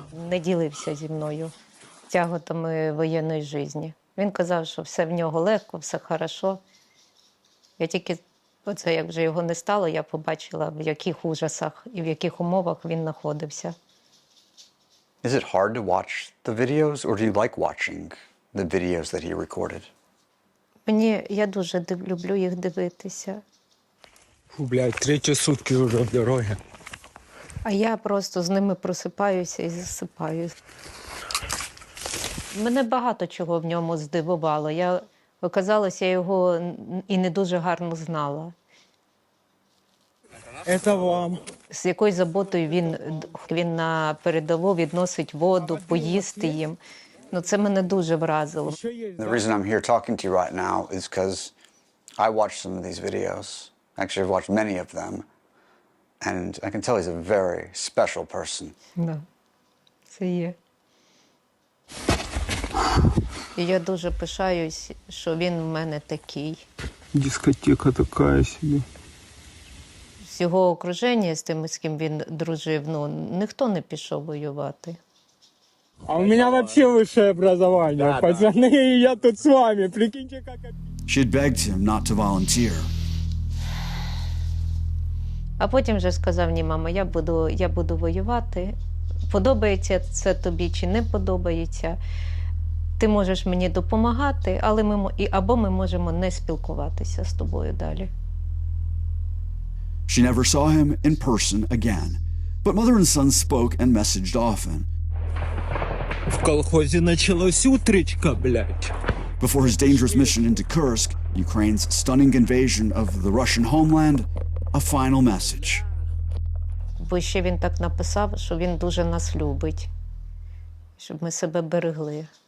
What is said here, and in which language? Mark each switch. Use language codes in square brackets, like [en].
[uk] Не ділився зі мною тяготами воєнної житті. Він казав, що все в нього легко, все хорошо. Я тільки, оце як вже його не стало, я побачила, в яких ужасах і в яких умовах він знаходився. [en] Is it hard to watch the videos, or do you like watching the videos that he recorded? [uk] Я дуже люблю їх дивитися. Фу, блядь, 3 сутки вже в дорогі. А я просто з ними просипаюся і засипаю. Мене багато чого в ньому здивувало. Оказалося, я його і не дуже гарно знала. Це вам. З якою заботою він на передову відносить воду, поїсти їм. Це мене дуже вразило. [en] The reason I'm here talking to you right now is because I watched some of these videos. Actually, I've watched many of them. And I can tell he's a very special person. [uk] Да, це є. І я дуже пишаюсь, що він в мене такий. Дискотека така собі. З його окруження, з тими, з ким він дружив, ніхто не пішов воювати. [ru] А у меня вообще высшее образование, пацаны, и я тут с вами, прикиньте, как... [en] She had begged him not to volunteer. [uk] А потім вже сказав: ні, мама, я буду воювати. Подобається це тобі чи не подобається. Ти можеш мені допомагати, але або ми можемо не спілкуватися з тобою далі. [en] She never saw him in person again, but mother and son spoke and messaged often. [ru] В колхозе началась утречка, блядь. [en] Before his dangerous mission into Kursk, Ukraine's stunning invasion of the Russian homeland, a final message. [uk] Бо ще він так написав, що він дуже нас любить, щоб ми себе берегли.